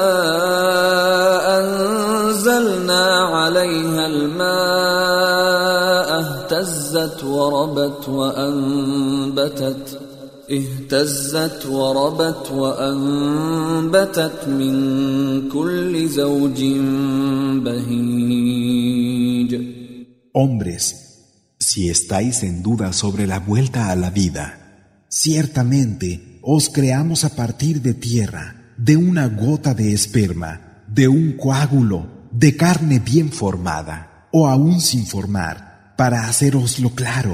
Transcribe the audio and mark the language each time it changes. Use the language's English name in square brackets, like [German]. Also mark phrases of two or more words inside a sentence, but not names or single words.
[Arabic] أنزلنا عليها الماء اهتزت وربت وأنبتت من كل زوج بهيج. [Spanish] Hombres, si estáis en duda sobre la vuelta a la vida, ciertamente os creamos a partir de tierra, de una gota de esperma, de un coágulo, de carne bien formada, o aún sin formar, para haceroslo claro.